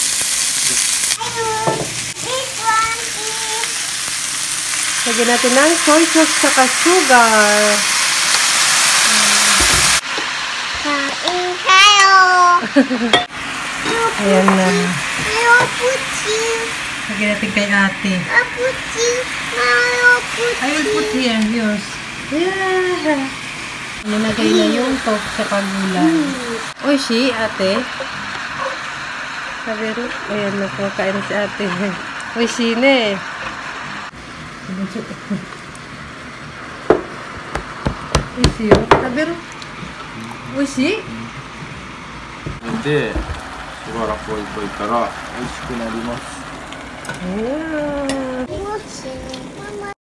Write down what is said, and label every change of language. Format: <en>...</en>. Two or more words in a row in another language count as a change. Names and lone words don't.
<tl>Lagyan natin ng soy sauce saka sugar. Kain tayo. Ayan na. Mayo puchi. Lagyan natin kay ate. Puchi. Mayo puchi.</tl> <en>I will put here, yours. Yeah.</en> <tl>Nilagay na yung tofu sa gulay. Oishi, ate. Sabi rin. Ayan, nakakain si ate.</tl> <ja>おいしいね. おいしいよ.</ja> <tl>Sabi rin. Oishi?</tl> <ja>でしばらく置いといたら美味しくなります</ja> <en>Wow.</en> <ja>もしママ</ja>